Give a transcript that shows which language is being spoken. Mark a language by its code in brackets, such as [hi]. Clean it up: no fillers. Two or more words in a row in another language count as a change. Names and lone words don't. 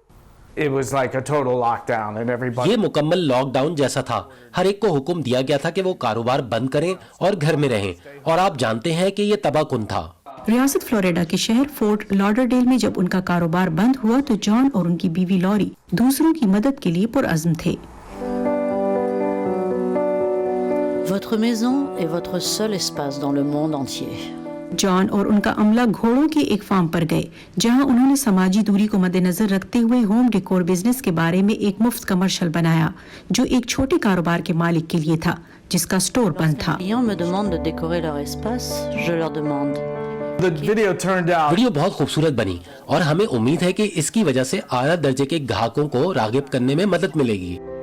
[ur] یہ مکمل لاک ڈاؤن جیسا تھا، ہر ایک کو حکم دیا گیا تھا کہ وہ کاروبار بند کریں اور گھر میں رہیں، اور آپ جانتے ہیں کہ یہ تباہ کن تھا۔ ریاست فلوریڈا کے شہر فورٹ لادرڈیل میں جب ان کا کاروبار بند ہوا تو جان اور ان کی بیوی لوری دوسروں کی مدد کے لیے پرعزم تھے۔ [fr] Votre maison est votre seul espace dans le monde entier. [ur] جان اور ان کا عملہ گھوڑوں کے ایک فارم پر گئے جہاں انہوں نے سماجی دوری کو مد نظر رکھتے ہوئے [en] home decor business [ur] کے بارے میں ایک مفت کمرشل بنایا جو ایک چھوٹے کاروبار کے مالک کے لیے تھا جس کا سٹور بند تھا۔ ویڈیو بہت خوبصورت بنی اور ہمیں امید ہے کہ اس کی وجہ سے اعلیٰ درجے کے گاہکوں کو راغب کرنے میں مدد ملے گی۔